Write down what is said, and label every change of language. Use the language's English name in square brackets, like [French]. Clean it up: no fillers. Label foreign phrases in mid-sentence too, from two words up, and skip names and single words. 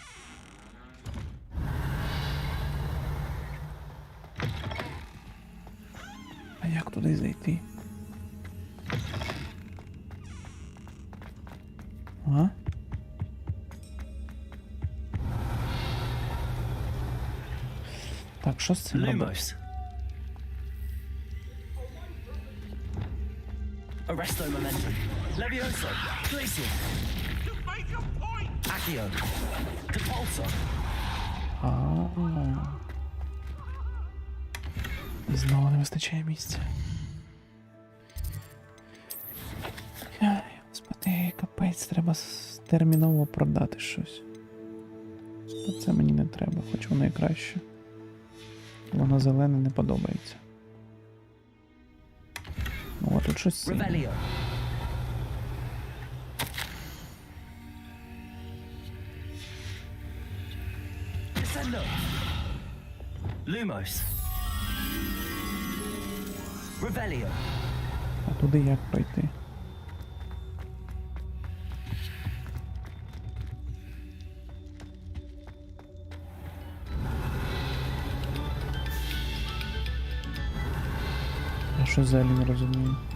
[Ukrainian] А як туди зайти? А? Так, що з цим робити? Arresto momentum. Levioso. Glacial. Accio. Depulso. Знову не вистачає місця. Господи, капець, треба терміново продати щось. Та це мені не треба, хоч воно і краще. Воно зелене не подобається. О, тут щось синє. Lumos. Revelio. А туди як пройти? Я що взагалі не розумію?